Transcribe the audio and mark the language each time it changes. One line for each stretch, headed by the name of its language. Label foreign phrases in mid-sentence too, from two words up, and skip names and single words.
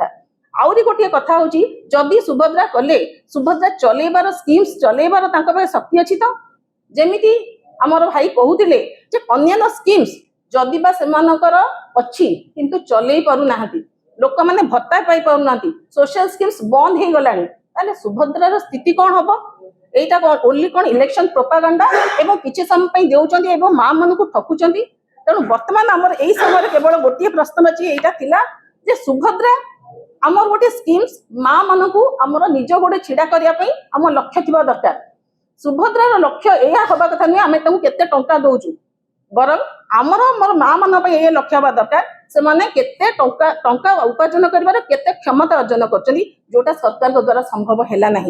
Odia: ଆହୁରି ଗୋଟିଏ କଥା ହଉଛି, ଯଦି ସୁଭଦ୍ରା କଲେ, ସୁଭଦ୍ରା ଚଲେଇବାର ସ୍କିମ୍ସ ଚଲେଇବାର ତାଙ୍କ ପାଖେ ଶକ୍ତି ଅଛି ତ? ଯେମିତି ଆମର ଭାଇ କହୁଥିଲେ ଯେ ଅନ୍ୟାନ୍ୟ ସ୍କିମ୍ସ ଯଦି ବା ସେମାନଙ୍କର ଅଛି କିନ୍ତୁ ଚଲେଇ ପାରୁନାହାନ୍ତି, ଲୋକମାନେ ଭତ୍ତା ପାଇ ପାରୁନାହାନ୍ତି,
English: social schemes
Odia: ବନ୍ଦ ହେଇଗଲାଣି, ତାହେଲେ ସୁଭଦ୍ରାର ସ୍ଥିତି କଣ ହବ? ଏଇଟା ଓନଲି କୋନ ଇଲେକଶନ ପ୍ରୋପାଗାଣ୍ଡା ଏବଂ କିଛି ସମୟ ପାଇଁ ଦେଉଛନ୍ତି ଏବଂ ମା ମାନଙ୍କୁ ଠକୁଛନ୍ତି। ତେଣୁ ବର୍ତ୍ତମାନ ଆମର ଏଇ ସମୟରେ କେବଳ ଗୋଟିଏ ପ୍ରଶ୍ନ ଅଛି, ଏଇଟା ଥିଲା ଯେ ସୁଭଦ୍ରା ଆମର ଗୋଟେ ସ୍କିମ୍ସ ମା ମାନଙ୍କୁ ଆମର ନିଜ ଗୋଡେ ଛିଡା କରିବା ପାଇଁ ଆମ ଲକ୍ଷ୍ୟ ଥିବା ଦରକାର। ସୁଭଦ୍ରାର ଲକ୍ଷ୍ୟ ଏହା ହବା କଥା ନୁହେଁ ଆମେ ତାଙ୍କୁ କେତେ ଟଙ୍କା ଦଉଛୁ, ବରଂ ଆମର ଆମର ମା ମାନଙ୍କ ପାଇଁ ଏ ଲକ୍ଷ୍ୟ ହବା ଦରକାର ସେମାନେ କେତେ ଟଙ୍କା ଉପାର୍ଜନ କରିବାର କେତେ କ୍ଷମତା ଅର୍ଜନ କରୁଛନ୍ତି, ଯୋଉଟା ସରକାରଙ୍କ ଦ୍ୱାରା ସମ୍ଭବ ହେଲା ନାହିଁ।